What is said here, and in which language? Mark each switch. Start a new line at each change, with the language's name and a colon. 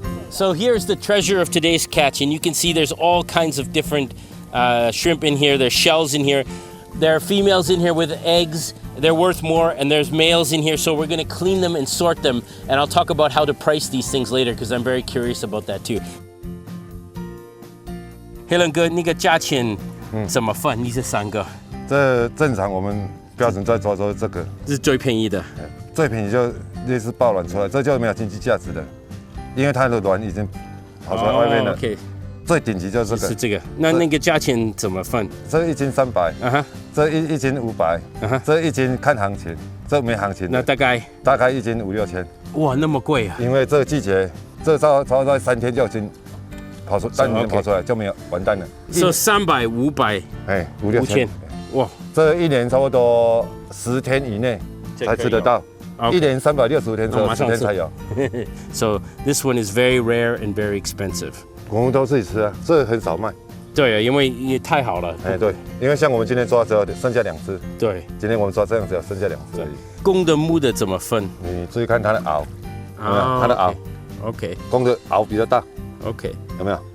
English: So here's the treasure of today's catch, and you can see there's all kinds of different shrimp in here. There's shells in here. There are females in here with eggs. They're worth more, and there's males in here. So we're gonna clean them and sort them, and I'll talk about how to price these things later because I'm very curious about that too.
Chinese: Helen 哥，那个价钱怎么分？你是3个？这正常我们标准在抓这个，这是最便宜的。最便宜就类似爆卵出来，这就没有经济价值的。因为它的卵已经跑出来外面了。 OK，最顶级就是这个。是这个。那个价钱怎么分？这1斤300，这一斤500，这1斤看行情，这没行情。那大概 1斤5、6千。哇，那么贵啊！因为这个季节，这差不多3天就已经跑出，蛋已经跑出来就没有完蛋了。
English: So 300、500，
Chinese: 哎，5、6千。哇，这1年差不多10天以内才吃得到。 1年365天，只有10天才有。
English: So this one is very rare and very expensive.
Chinese: 我们都自己吃啊，这很少卖。对啊，因为也太好了。哎，对，因为像我们今天抓只有剩下2只。对，今天我们抓这样只有剩下2只而已。公的母的怎么分？你注意看它的螯，有没有？它的螯。 OK。公的螯比较大。 OK。有没有？